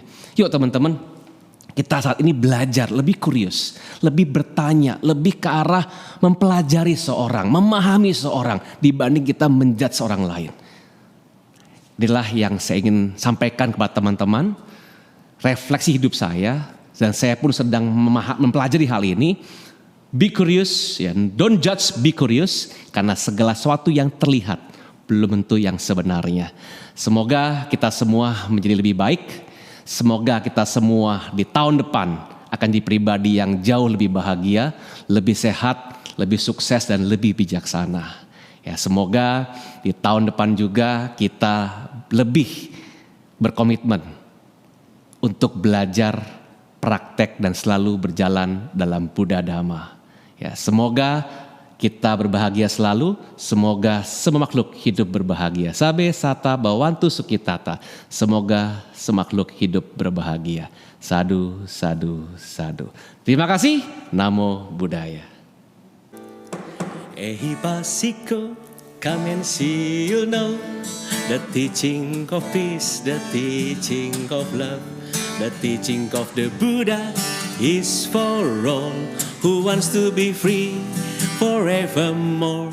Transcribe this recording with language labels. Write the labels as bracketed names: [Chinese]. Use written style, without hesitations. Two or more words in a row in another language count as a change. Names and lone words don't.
[Indonesian] Yuk teman-teman, kita saat ini belajar lebih kurius, lebih bertanya, lebih ke arah mempelajari seorang, memahami seorang dibanding kita menjudge seorang lain. Inilah yang saya ingin sampaikan kepada teman-teman, refleksi hidup saya dan saya pun sedang mempelajari hal ini. [English] Be curious, ya, don't judge, be curious, [Indonesian] karena segala sesuatu yang terlihat belum tentu yang sebenarnya. Semoga kita semua menjadi lebih baik. Semoga kita semua di tahun depan akan jadi pribadi yang jauh lebih bahagia, lebih sehat, lebih sukses dan lebih bijaksana. Ya, semoga di tahun depan juga kita lebih berkomitmen untuk belajar, praktek dan selalu berjalan dalam Buddha Dhamma. Ya, semoga kita berbahagia selalu, semoga semua makhluk hidup berbahagia. [Pali] Sabe sata bawantu sukitata, [Indonesian] semoga semakhluk hidup berbahagia. [Pali] Sadu, sadu, sadu. [Indonesian] Terima kasih, [Pali] Namo Buddhaya. Ehipasiko, [English] come and see, you'll know the teaching of peace, the teaching of love, the teaching of the Buddha is for all who wants to be free forevermore.